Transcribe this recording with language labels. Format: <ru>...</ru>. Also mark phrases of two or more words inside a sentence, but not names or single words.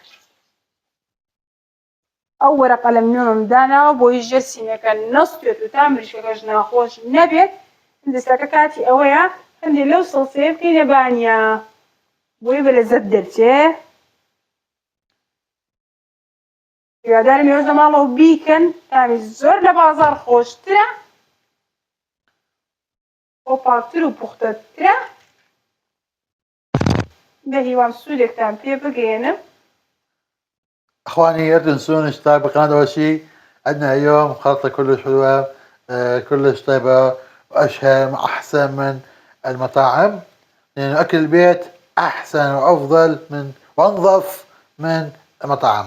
<ckb>ئەو وەرەقە ئەلمینیۆمم داناوە بۆی ژێر سینەکە نەستوێت و تا مریشکەکەش ناخۆش نەبێت دەستەکە کاتی ئەوەیە هەندێک لەو سەڵسەیە بکەینە بانیا بۆی بەلەزەت دەرچێ هیوادارم ئێوەش لە ماڵەوە بیکەن تامی زۆر لە بازاڕ خۆشترە خۆپاکتر و پوختەترە بە هیوام سوودێکتان پێ بگەێنم.</ckb> <ar>اخواني لا تنسون الاشتراك بالقناة اول شيء. عندنا اليوم خلطة كلش حلوة كلش طيبة واشهى احسن من المطاعم لان اكل البيت احسن وافضل من وانظف من المطاعم.</ar>